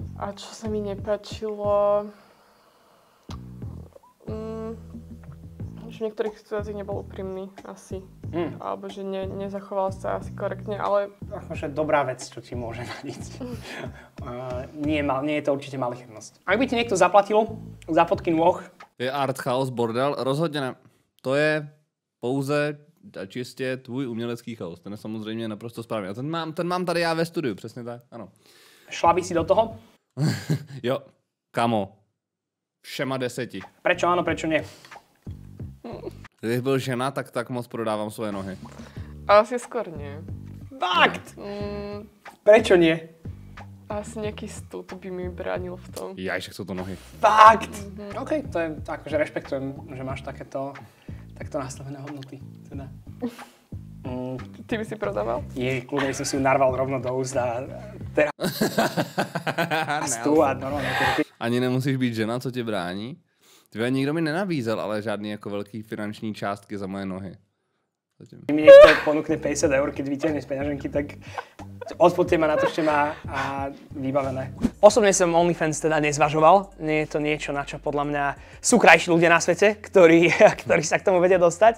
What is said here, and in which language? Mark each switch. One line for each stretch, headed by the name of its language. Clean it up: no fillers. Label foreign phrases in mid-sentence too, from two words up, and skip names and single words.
Slovak: A čo sa mi nepáčilo, že v niektorých situáciách nebol úprimný, asi. alebo že nezachoval sa asi korektne, ale... Akože dobrá vec, čo ti môže nadiť. Nie je to určite malichernosť. Ak by ti niekto zaplatil za fotky nôh...
Czech: Je art chaos bordel? Rozhodně ne. To je pouze a čistě tvůj umělecký chaos. Ten je samozřejmě naprosto správný. A ten mám tady já ve studiu, přesně tak, ano.
Slovak: Šla by si do toho?
Czech: Jo, kamo. Všema 10.
Slovak: Prečo áno, prečo nie?
Czech: Kdybych byl žena, tak moc prodávám svoje nohy.
Slovak: Asi skôr nie. Fakt! Prečo nie? Asi nejaký stud by mi bránil v tom. Jaj, však sú to nohy. Fakt! OK, to je akože rešpektujem, že máš takto nastavené hodnoty. Teda.
Czech: Ty by si prodával?
Slovak: Kľudne by som si ju narval rovno do úst a teraz... a normálne.
Czech: Ani nemusíš být žena, co tě brání. Tvé nikdo mi nenabízel, ale žádný jako velký finanční částky za moje nohy.
Slovak: Keď mi niekto ponúkne 50 eur, keď vyťahneš z peňaženky, tak odfoďte ma, natočte ma a vybavené. Osobne som OnlyFans teda nezvažoval. Nie je to niečo, na čo podľa mňa sú krajší ľudia na svete, ktorí sa k tomu vedia dostať.